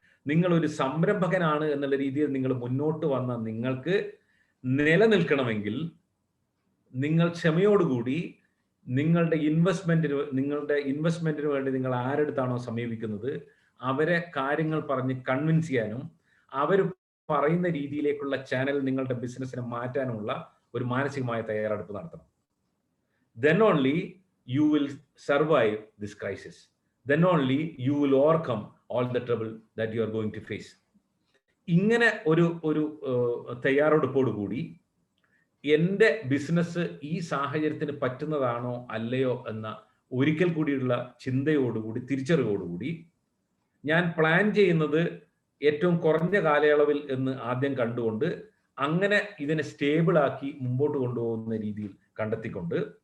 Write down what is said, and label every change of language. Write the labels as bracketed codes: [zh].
[ml] നിങ്ങൾ ഒരു സംരംഭകനാണ് എന്നുള്ള രീതിയിൽ നിങ്ങൾ മുന്നോട്ട് വന്ന നിങ്ങൾക്ക് നിലനിൽക്കണമെങ്കിൽ നിങ്ങൾ ക്ഷമയോടുകൂടി നിങ്ങളുടെ ഇൻവെസ്റ്റ്മെന്റിന് വേണ്ടി നിങ്ങൾ ആരെടുത്താണോ സമീപിക്കുന്നത് അവരെ കാര്യങ്ങൾ പറഞ്ഞ് കൺവിൻസ് ചെയ്യാനും അവർ പറയുന്ന രീതിയിലേക്കുള്ള ചാനൽ നിങ്ങളുടെ ബിസിനസ്സിനെ മാറ്റാനുമുള്ള ഒരു മാനസികമായ തയ്യാറെടുപ്പ് നടത്തണം. [en] Then only you will survive this crisis. Then only you will overcome all the trouble that you are going to face. [ml] ഇങ്ങനെ ഒരു തയ്യാറെടുപ്പോടുകൂടി എൻ്റെ ബിസിനസ് ഈ സാഹചര്യത്തിന് പറ്റുന്നതാണോ അല്ലയോ എന്ന ഒരിക്കൽ കൂടിയുള്ള ചിന്തയോടുകൂടി, തിരിച്ചറിവോടുകൂടി ഞാൻ പ്ലാൻ ചെയ്യുന്നത് ഏറ്റവും കുറഞ്ഞ കാലയളവിൽ എന്ന് ആദ്യം കണ്ടുകൊണ്ട് അങ്ങനെ ഇതിനെ സ്റ്റേബിളാക്കി മുമ്പോട്ട് കൊണ്ടുപോകുന്ന രീതിയിൽ കണ്ടെത്തിക്കൊണ്ട്